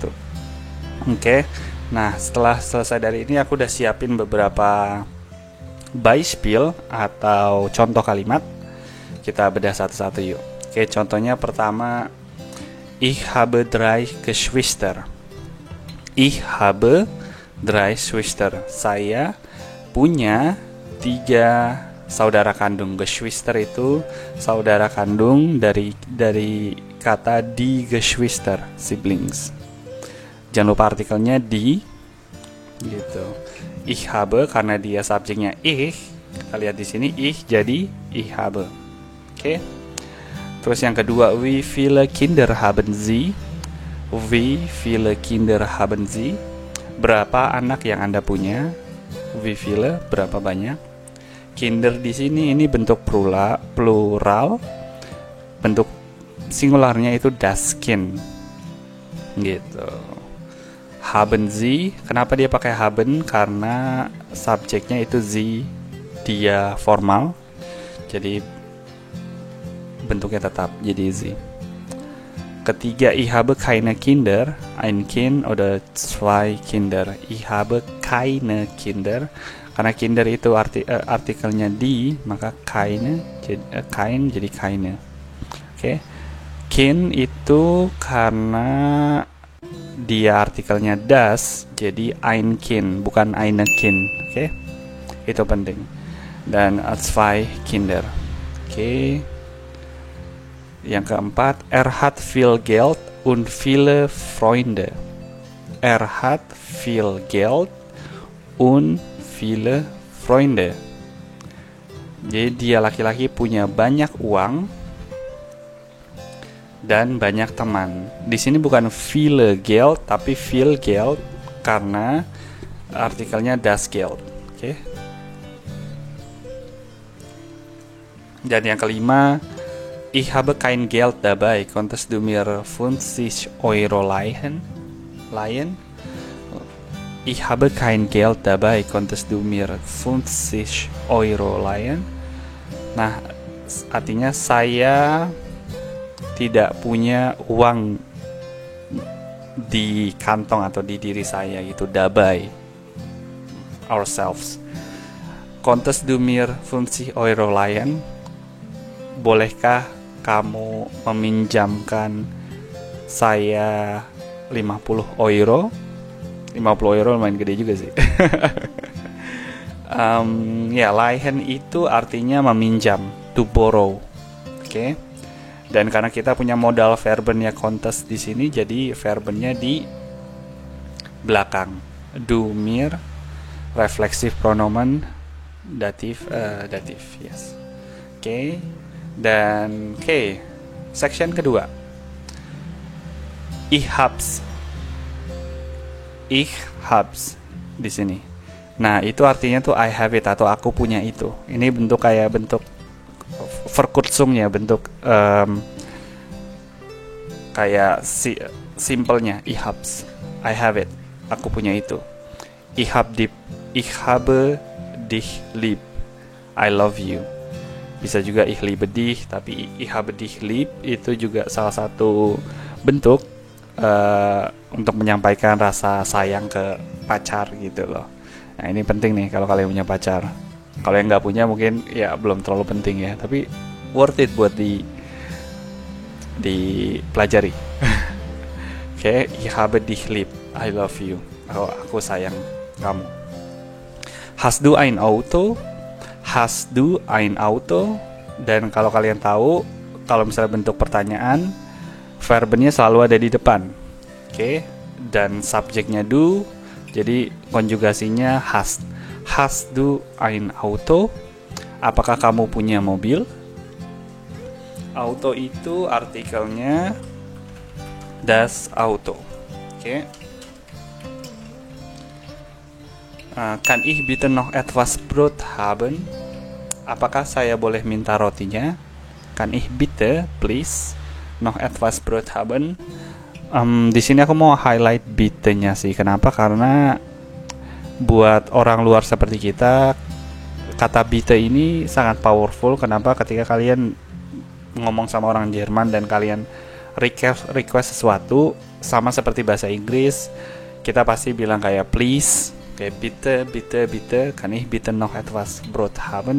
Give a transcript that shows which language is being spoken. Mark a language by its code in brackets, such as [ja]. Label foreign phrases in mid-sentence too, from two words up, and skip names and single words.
[id] Oke. Nah, setelah selesai dari ini aku udah siapin beberapa Beispiel atau contoh kalimat. Kita bedah satu-satu yuk. Oke, contohnya pertama, [de] ich habe 3 Geschwister. Ich habe 3 Geschwister. [id] Saya punya 3 saudara kandung. Geschwister itu saudara kandung dari kata [de] die Geschwister, [id] siblings. Jangan lupa artikelnya die gitu. [de] Ich habe [id] karena dia subjeknya ich, kita lihat di sini ich jadi [de] ich habe. [id] Oke. Terus yang kedua, [de] wie viele Kinder haben Sie? Wie viele Kinder haben Sie? [id] Berapa anak yang Anda punya? [de] Wie viele, [id] berapa banyak? Kinder di sini ini bentuk plural. Bentuk singularnya itu [de] das Kind. [id] Gitu. [de] Haben Sie, [id] kenapa dia pakai haben? Karena subjeknya itu Sie, dia formal. Jadi bentuknya tetap jadi Sie. Ketiga, [de] ich habe keine Kinder, ein Kind oder zwei Kinder. Ich habe keine Kinder. [id] Karena Kinder itu artikelnya die, maka [de] keine kein [id] jadi keine. Oke. Kind itu karena dia artikelnya das, jadi [de] ein Kind, [id] bukan [de] eine Kind. [id] Oke. Itu penting. Dan [de] zwei Kinder. [id] Oke. Yang keempat, [de] hat viel Geld und viele Freunde. Hat viel Geld und viele Freunde. [id] Jadi dia laki-laki punya banyak uang dan banyak teman. Di sini bukan [de] viele Geld [id] tapi [de] viel Geld [id] karena artikelnya [de] das Geld. [id] Oke. Dan yang kelima, [de] ich habe kein Geld dabei. Konntest du mir 50 Euro leihen? Ich habe kein Geld dabei. Konntest du mir 50 Euro leihen? [id] Nah, artinya saya tidak punya uang di kantong atau di diri saya, itu dabei. Ourselves. [de] Konntest du mir 50 Euro leihen? [id] Bolehkah kamu meminjamkan saya 50 euro? 50 euro lumayan gede juga sih. Ya, leihen itu artinya meminjam, [en] to borrow. [id] Oke. Dan karena kita punya modal verbennya kontes di sini, jadi verbennya di belakang. [de] Du mir, reflexive pronomen, [id] datif, yes. Oke. Dan section kedua, [de] ich hab's [id] di sini. Nah, itu artinya tuh [en] I have it [id] atau aku punya itu. Ini bentuk kayak bentuk Verkurzungnya, bentuk kayak simpelnya [de] ich hab's, [en] I have it, [id] aku punya itu. [de] Ich habe dich lieb, [en] I love you. [id] Bisa juga [de] ich liebe dich, [id] tapi [de] ich habe dich lieb [id] itu juga salah satu bentuk untuk menyampaikan rasa sayang ke pacar gitu loh. Nah, ini penting nih kalau kalian punya pacar. Kalau yang nggak punya mungkin ya belum terlalu penting ya, tapi [en] worth it [id] buat dipelajari. Oke, [de] ich habe dich lieb, [en] I love you. [id] Aku sayang kamu. [de] Hast du ein Auto? Hast du ein Auto? [id] Dan kalau kalian tahu, kalau misalnya bentuk pertanyaan, verbennya selalu ada di depan. Oke, dan subjeknya du, jadi konjugasinya hast. [de] Hast du ein Auto? [id] Apakah kamu punya mobil? Auto itu artikelnya [de] das Auto. [id] Oke. [de] Kann ich bitte noch etwas Brot haben? [id] Apakah saya boleh minta rotinya? [de] Kann ich bitte, please, noch etwas Brot haben? [id] Di sini aku mau highlight bitte-nya sih. Kenapa? Karena buat orang luar seperti kita, kata bitte ini sangat powerful. Kenapa? Ketika kalian ngomong sama orang Jerman dan kalian request sesuatu, sama seperti bahasa Inggris, kita pasti bilang kayak please, kayak bitte, [de] kann ich bitte noch etwas Brot haben.